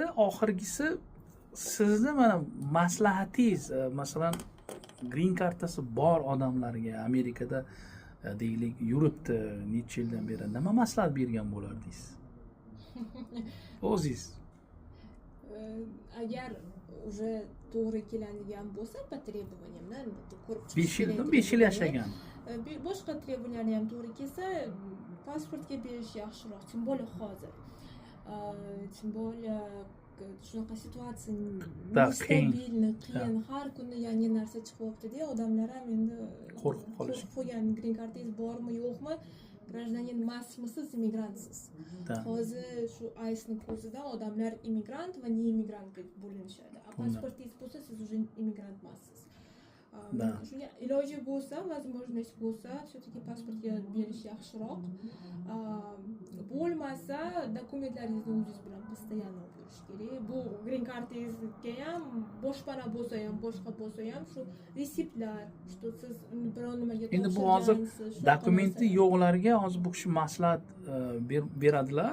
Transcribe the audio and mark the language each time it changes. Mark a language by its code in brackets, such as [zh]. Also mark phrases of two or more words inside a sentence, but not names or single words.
[uz] Oxirgisi sizni mana maslahatingiz, masalan, green kartasi bor odamlarga Amerikada deylik yuribdi necha yildan beri nima maslahat bergan bo'lardingiz? O'zingiz. Agar уже to'g'ri keladigan bo'lsa, [ru] по требованиям, [uz] ko'rib 5 yil yashagan. Boshqa требованияlarni ham to'g'ri kelsa, pasportga berish yaxshiroq, [ru] tем более [uz] hozir. [ru] Tем более [uz] shunaqa situatsiya nestabilni, qiyin, har kuni yangi narsa chiqyapti-da, odamlar ham endi qo'rqib qo'ygan, green kartangiz bormi, yo'qmi, gражданин emasmisiz, imigrantsiz. Hozir shu aysni ko'zida odamlar immigrant va ne immigrant deb bo'linishadi. Pasportingiz bo'lsa, siz уже immigrant emassiz. Shunga iloji bo'lsa, возможность bo'lsa, все-таки pasportga berish yaxshiroq. Bo'lmasa, dokumentlaringizni o'zingiz bilan постоянно bo'lishi kerak. Bu green kartangizga ham, boshpana bo'lsa ham, boshqa bo'lsa ham shu reseptlar, что siz biron nimaga Endi bu hozir dokumenti yo'qlarga hozir bu kishi maslahat beradilar.